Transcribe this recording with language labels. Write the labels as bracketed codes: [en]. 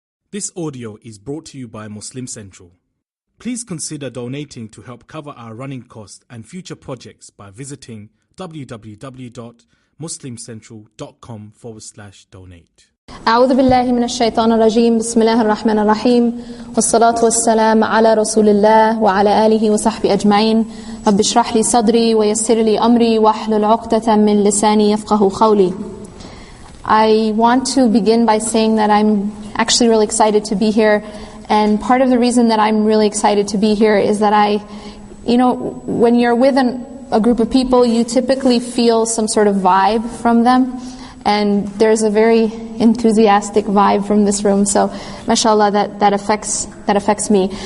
[en] This audio is brought to you by Muslim Central. Please consider donating to help cover our running costs and future projects by visiting www.muslimcentral.com/donate. [ar] أعوذ بالله من الشيطان الرجيم بسم الله الرحمن الرحيم والصلاة والسلام على رسول الله وعلى آله وصحبه أجمعين رب اشرح لي صدري ويسر لي أمري واحلل عقدة من لساني يفقه قولي. [en] I want to begin by saying that I'm actually really excited to be here, and part of the reason that I'm really excited to be here is that when you're with a group of people, you typically feel some sort of vibe from them. And there's a very enthusiastic vibe from this room, so mashallah, that affects me.